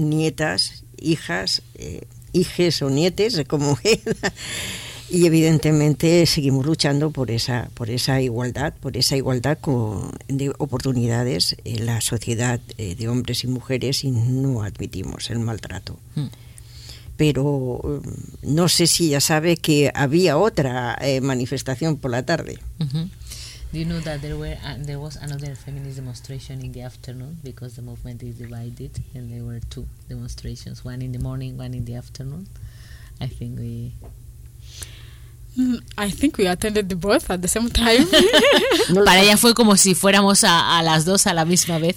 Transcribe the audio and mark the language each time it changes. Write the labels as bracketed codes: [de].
[es] nietas, hijas, hijes o nietes, como y evidentemente seguimos luchando por esa igualdad de oportunidades en la sociedad de hombres y mujeres, y no admitimos el maltrato. Uh-huh. Pero no sé si ya sabe que había otra manifestación por la tarde. Uh-huh. [en] Do you know that there was another feminist demonstration in the afternoon, because the movement is divided, and there were two demonstrations, one in the morning, one in the afternoon? I think we... I think we attended both at the same time. [es] Para ella fue como si fuéramos a las dos a la misma vez.